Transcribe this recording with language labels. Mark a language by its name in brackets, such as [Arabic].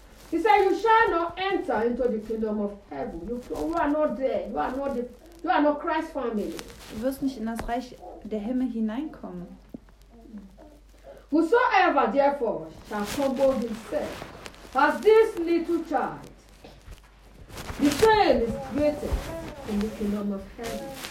[English] He said, "You shall not enter into the kingdom of heaven. You are not there. You are not Christ's family." [German] Du wirst nicht in das Reich der Himmel hineinkommen. [English] Whosoever therefore shall humble himself as this little child. The same is greater in the kingdom of heaven.